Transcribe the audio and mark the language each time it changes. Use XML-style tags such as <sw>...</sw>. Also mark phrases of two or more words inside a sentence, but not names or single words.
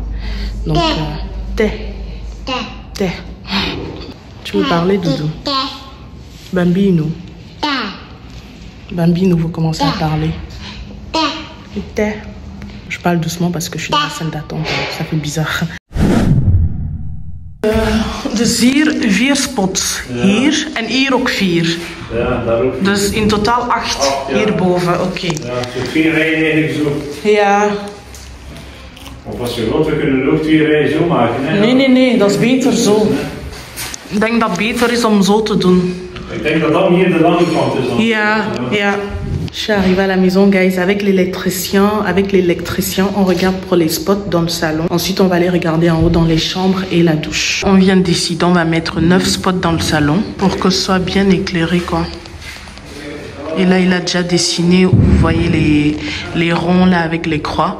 <fr>Donc, thé. Tu veux parler, Doudou? Bambino. Bambino, vous commencez à parler. Je parle doucement parce que je suis dans la salle d'attente. Ça fait bizarre.</fr> <nl>Dus hier 4 spots. Hier en hier ook 4. Ja, daar ook. Dus in totaal 8 hierboven. Oké. Ja, zo 4 rijen eigenlijk zo. Ja. Of als je wilt, we kunnen er ook 2 rijen zo maken. Hè? Nee, dat is beter zo. Ik denk dat het beter is om zo te doen. Ik denk dat dat meer de lange kant is dan. Ja.</nl> <fr>Je suis arrivée à la maison, guys, avec l'électricien. Avec l'électricien, on regarde pour les spots dans le salon. Ensuite, on va aller regarder en haut dans les chambres et la douche. On vient de décider, on va mettre 9 spots dans le salon pour que ce soit bien éclairé, quoi. Et là, il a déjà dessiné, vous voyez les ronds là avec les croix.</fr>